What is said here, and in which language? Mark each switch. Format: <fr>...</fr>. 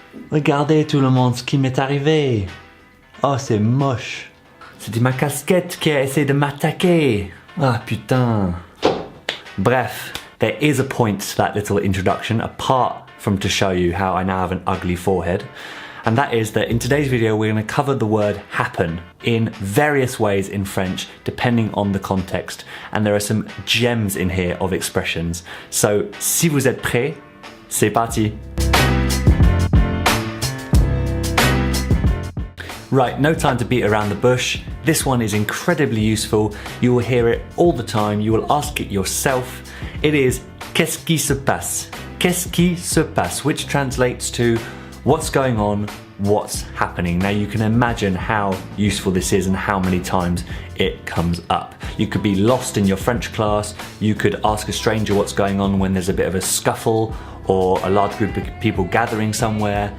<fr>Regardez tout le monde ce qui m'est arrivé. Oh, c'est moche. C'était ma casquette qui a essayé de m'attaquer. Ah, putain. Bref,</fr> <en>there is a point to that little introduction, apart from to show you how I now have an ugly forehead. And that is that in today's video, we're going to cover the word happen in various ways in French, depending on the context. And there are some gems in here of expressions. So,</en> <fr>si vous êtes prêts, c'est parti.</fr> <en>Right, no time to beat around the bush. This one is incredibly useful. You will hear it all the time. You will ask it yourself. It is</en> <fr>qu'est-ce qui se passe? Qu'est-ce qui se passe?</fr> <en>Which translates to what's going on, what's happening. Now you can imagine how useful this is and how many times it comes up. You could be lost in your French class. You could ask a stranger what's going on when there's a bit of a scuffle or a large group of people gathering somewhere.</en>